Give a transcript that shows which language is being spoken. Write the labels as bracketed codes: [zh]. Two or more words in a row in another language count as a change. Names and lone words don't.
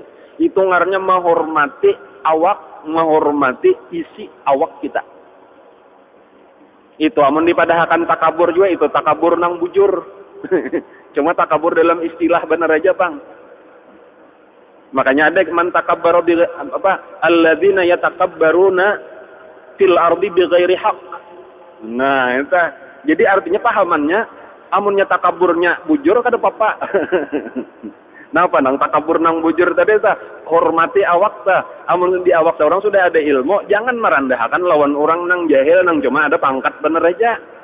[bjn] Itu ngarnya menghormati awak, menghormati isi awak kita. Itu amun dipadahkan takabur juga, itu takabur nang bujur. Cuma takabur dalam istilah benar aja bang. Makanya ada [ar] man takabbaru [bjn] bi apa? [ar] Alladzina yatakabbaruna fil ardi bighairi haqq. [bjn] Nah, itu. Jadi artinya pahamannya amunnya takaburnya bujur kada apa-apa. Nah apa nang takabur nang bujur tadi ta hormati awak ta. Amun di awak orang sudah ada ilmu, jangan merendahkan lawan orang nang jahil nang cuma ada pangkat bener aja.